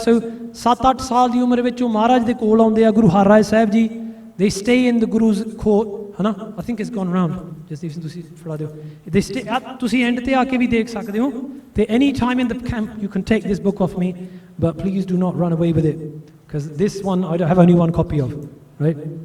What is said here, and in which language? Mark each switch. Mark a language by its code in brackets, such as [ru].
[pa] ਸੋ 7-8 ਸਾਲ ਦੀ ਉਮਰ ਵਿੱਚ ਉਹ ਮਹਾਰਾਜ ਦੇ ਕੋਲ ਆਉਂਦੇ ਆ, ਗੁਰੂ Har Rai Sahib ji. [en] They stay in the Guru's court, [pa] है ना? [en] I think it's gone around. [pa] Just ਤੁਸੀਂ ਫੜਾ ਦਿਓ। [en] They stay [pa] ਤੁਸੀਂ ਐਂਡ ਤੇ ਆ ਕੇ ਵੀ ਦੇਖ ਸਕਦੇ ਹੋ। [en] ਤੇ any time in the camp you can take this book off me, but please do not run away with it, because this one I have only one copy of, right?